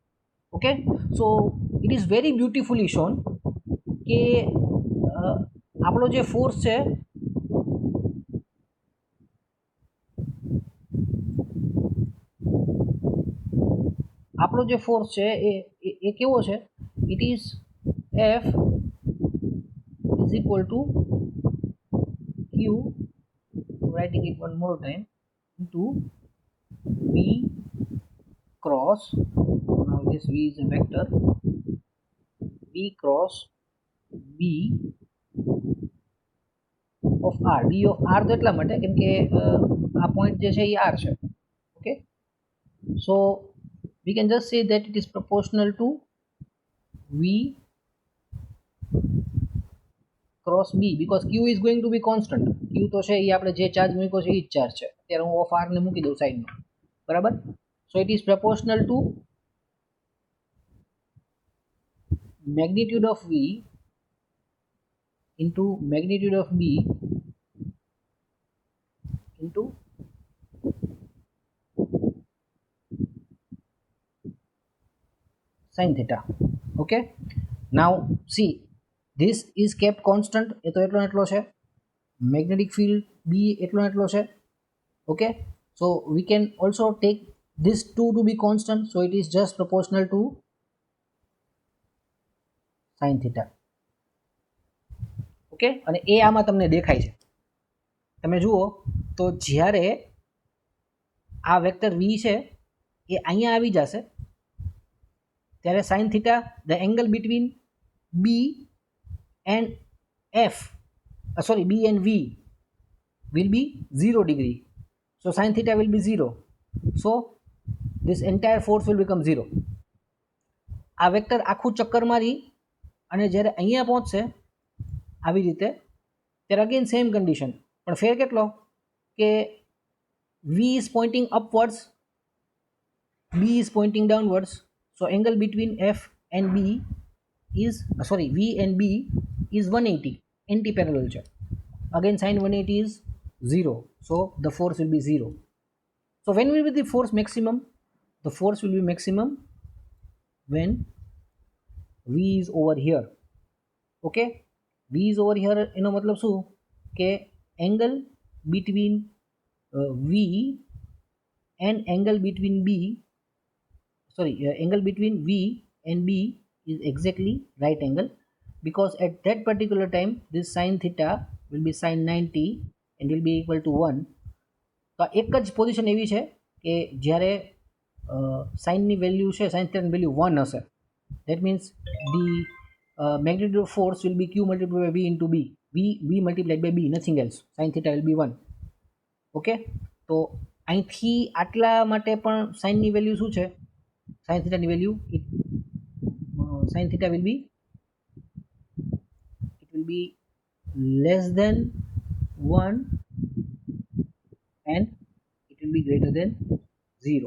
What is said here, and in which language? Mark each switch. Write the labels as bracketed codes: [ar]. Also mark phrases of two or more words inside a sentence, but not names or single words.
[en] Okay, so it is very beautifully shown [gu] કે આપણો જે ફોર્સ છે એ કેવો છે? [en] It is F is equal to q, writing it one more time, into v cross, now this v is a vector, v cross b of r. b of r [gu] તો એટલા માટે કેમ કે આ પોઈન્ટ જે છે એ r છે. [en] Okay, so we can just say that it is proportional to v cross b because q is going to be constant. [gu] q તો છે એ આપણે જે ચાર્જ મૂક્યો છે એ જ ચાર્જ છે. અત્યારે હું ઓફ r ને મૂકી દઉં સાઈડમાં, બરાબર? [en] સો it is proportional to magnitude of v into magnitude of b into sin theta. Okay, now see, this is kept constant, [gu] એ તો એટલો એટલો છે. [en] Magnetic field b [gu] એટલો એટલો છે. [en] Okay, so we can also take this 2 to be constant, so it is just proportional to sin theta. [gu] ઓકે, અને એ આમાં તમને દેખાય છે. તમે જુઓ તો જ્યારે આ વેક્ટર v છે એ અહીંયા આવી જશે ત્યારે [en] sin theta, the angle between b and f, b and v will be 0 degree. So sin theta will be 0. So this entire force will become 0. [gu] આ વેક્ટર આખું ચક્કર મારી અને જ્યારે અહીંયા પહોંચશે આવી રીતે ત્યારે [en] again same condition, [gu] પણ ફેર કેટલો કે [en] v is pointing upwards, b is pointing downwards. So angle between f and b is v and b is 180, anti-parallel છે. Again sin 180 is 0, so the force will be 0. So when will be the force maximum? The force will be maximum when v is over here. Okay, v is over here [gu] એનો મતલબ શું કે [en] angle between v and angle between b, angle between v and b is exactly right angle, because at that particular time this sin theta will be sin 90 and will be equal to 1. [gu] તો એક જ પોઝિશન એવી છે કે જ્યારે સાઇનની વેલ્યુ છે, સાઇન થીટાની વેલ્યુ 1 હશે. [en] that means the magnitude of force will be q multiplied by v into b. v multiplied by b, nothing else. Sin theta will be 1. [gu] ઓકે, તો અહીંથી આટલા માટે પણ સાઇનની વેલ્યુ શું છે? સાઇન થીટાની વેલ્યુ [en] sine theta will be less than 1 and it will be greater than 0.